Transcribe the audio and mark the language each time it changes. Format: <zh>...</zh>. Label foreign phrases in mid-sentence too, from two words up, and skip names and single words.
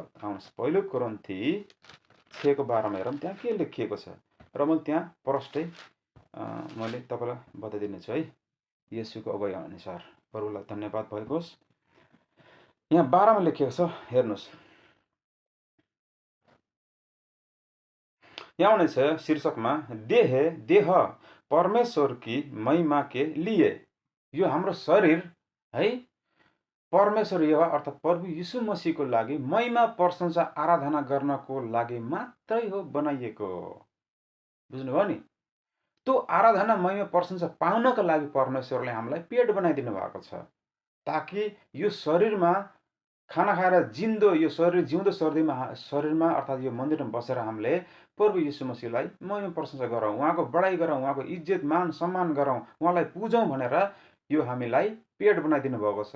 <ne>आउनुहोस् पहिलो कोरिन्थी 6:12 मा हेरौँ त्यहाँ के लेखिएको छ र मैले त्यहाँ प्रष्टै मैले तपाईलाई बताइदिनेछु है, येशूको अगुवाई अनुसार। प्रभुलाई धन्यवाद भएको होस्। यहाँ 12 मा लेखिएको छ, हेर्नुहोस्। यहाँ हुनेछ शीर्षकमा</ne> <hi>देह परमेश्वर की महिमा के लिए।</hi> <ne>यो हाम्रो शरीर है परमेश्वर यहोवा अर्थात् प्रभु यीशु मसीहको लागि महिमा प्रशंसा आराधना गर्नको लागि मात्रै हो बनाइएको। बुझ्नुभयो नि? त्यो आराधना महिमा प्रशंसा पाउनको लागि परमेश्वरले हामीलाई पेट बनाइदिनु भएको छ, ताकि यो शरीरमा खाना खाएर जिन्दो, यो शरीर जिउँदो शरीरमा अर्थात् यो मन्दिरमा बसेर हामीले प्रभु यीशु मसीहलाई महिमा प्रशंसा गरौँ, उहाँको बढाइ गरौँ, उहाँको इज्जत मान सम्मान गरौँ, उहाँलाई पूजौँ भनेर यो हामीलाई पेट बनाइदिनु भएको छ।</ne>